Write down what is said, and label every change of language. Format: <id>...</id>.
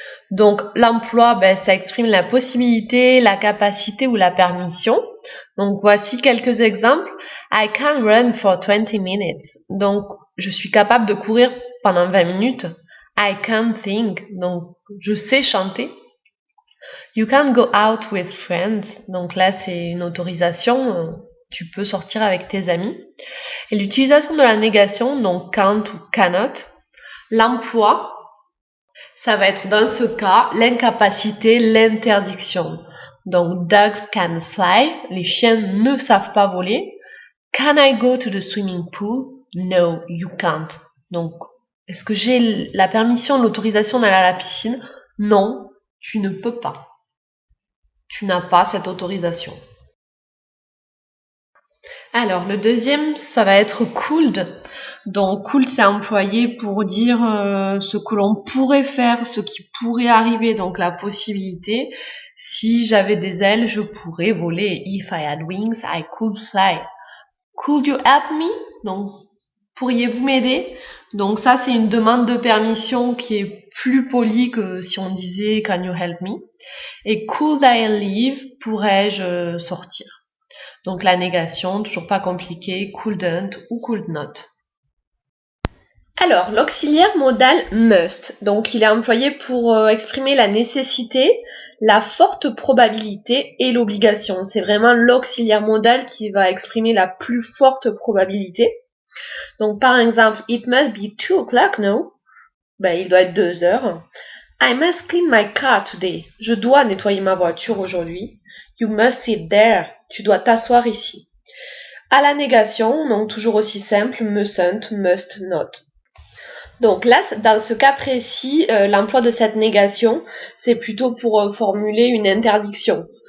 <fr>Donc, l'emploi, ça exprime la possibilité, la capacité ou la permission. Donc, voici quelques exemples.</fr> <en>I can run for 20 minutes.</en> <fr>Donc, je suis capable de courir pendant 20 minutes.</fr> <en>I can sing.</en> <fr>Donc, je sais chanter.</fr> <en>You can go out with friends.</en> <fr>Donc là, c'est une autorisation. Tu peux sortir avec tes amis. Et l'utilisation de la négation, donc can't ou cannot. L'emploi, ça va être dans ce cas l'incapacité, l'interdiction. Donc</fr> <en>dogs can't fly,</en> <fr>les chiens ne savent pas voler.</fr> <en>Can I go to the swimming pool? No, you can't.</en> <fr>Donc est-ce que j'ai la permission, l'autorisation d'aller à la piscine? Non, tu ne peux pas. Tu n'as pas cette autorisation. Alors, le deuxième, ça va être could. Donc, could, c'est employé pour dire ce que l'on pourrait faire, ce qui pourrait arriver, donc la possibilité. Si j'avais des ailes, je pourrais voler.</fr> <en>If I had wings, I could fly. Could you help me?</en> <fr>Donc, pourriez-vous m'aider? Donc, ça, c'est une demande de permission qui est plus polie que si on disait</fr> <en>can you help me?</en> <fr>Et</fr> <en>could I leave?</en> <fr>Pourrais-je sortir? Donc la négation, toujours pas compliqué, couldn't ou could not. Alors, l'auxiliaire modal must, donc il est employé pour exprimer la nécessité, la forte probabilité et l'obligation. C'est vraiment l'auxiliaire modal qui va exprimer la plus forte probabilité. Donc par exemple,</fr> <en>it must be 2 o'clock now.</en> <fr>Il doit être 2 heures.</fr> <en>I must clean my car today.</en> <fr>Je dois nettoyer ma voiture aujourd'hui.</fr> <en>You must sit there.</en> <fr>Tu dois t'asseoir ici. À la négation, donc toujours aussi simple, mustn't, must not. Donc là, dans ce cas précis, l'emploi de cette négation, c'est plutôt pour formuler une interdiction.</fr>